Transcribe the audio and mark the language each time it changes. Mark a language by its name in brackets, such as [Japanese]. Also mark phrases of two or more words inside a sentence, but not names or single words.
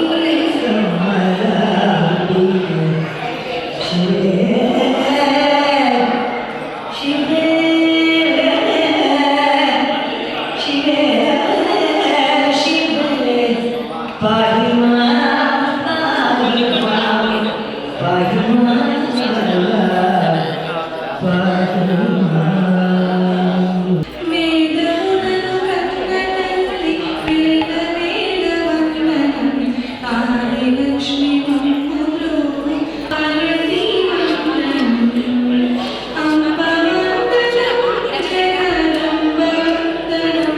[Sanskrit] कमलाम्बिके शिवे शिवे शिवे शिवे पाहि मां पाहि मां पाहि मां पाहि मां [Telugu] వేదములను కన్నతల్లి వేద వేద వందనం ఆది లక్ష్మి మమ్ములు పార్వతీ వందనం అంబ వందనం జగదంబ వందనం